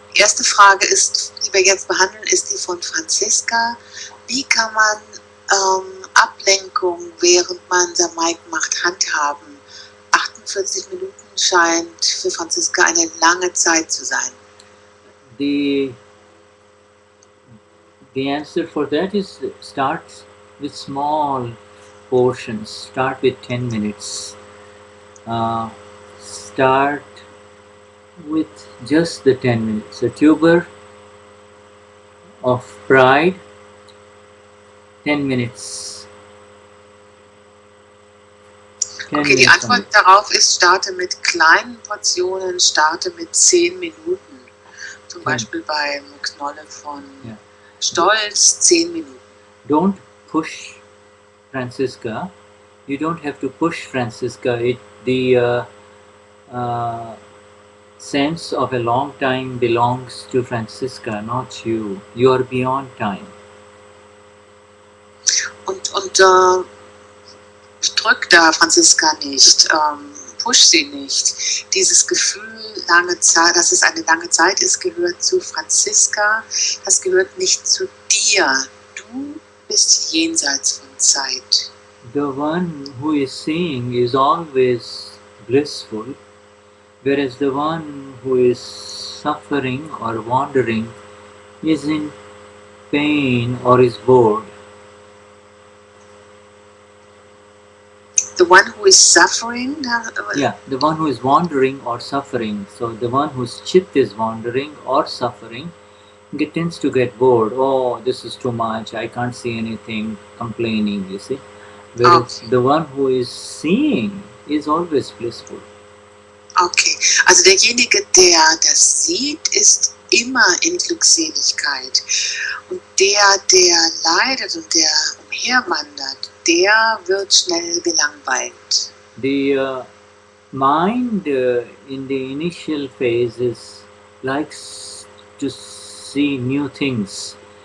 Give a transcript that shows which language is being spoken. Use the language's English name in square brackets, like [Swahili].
[German] erste Frage ist, die wir jetzt behandeln, ist die von Franscisca. Wie kann man Ablenkung, während man Samayik macht, handhaben? 48 Minuten scheint für Franscisca eine lange Zeit zu sein. [English] The answer for that is start with small portions. Start with 10 minutes. Start with just the 10 minutes. A tuber of pride, 10 minutes. 10 [German] Okay, die [English] minutes [German] Antwort darauf ist, starte mit kleinen Portionen, starte mit 10 Minuten. Zum Beispiel beim Knolle von Stolz 10 Minuten. [English] Don't push Franscisca. You don't have to push Franscisca. The sense of a long time belongs to Franscisca, not you. You are beyond time. [German] Und drück da Franscisca nicht, push sie nicht. Dieses Gefühl, lange Zeit, dass es eine lange Zeit ist, gehört zu Franscisca. Das gehört nicht zu dir. Du bist jenseits von Zeit. [English] The one who is seeing is always blissful, whereas the one who is suffering or wandering is in pain or is bored. The one who is suffering? Yeah, the one who is wandering or suffering. So the one whose chit is wandering or suffering tends to get bored. Oh, this is too much. I can't see anything. Complaining, you see. Whereas the one who is seeing is always blissful. [German] Okay, also derjenige, der das sieht, ist immer in Glückseligkeit. Und der leidet und der umherwandert, der wird schnell gelangweilt. [English] The mind in the initial phases likes to see new things.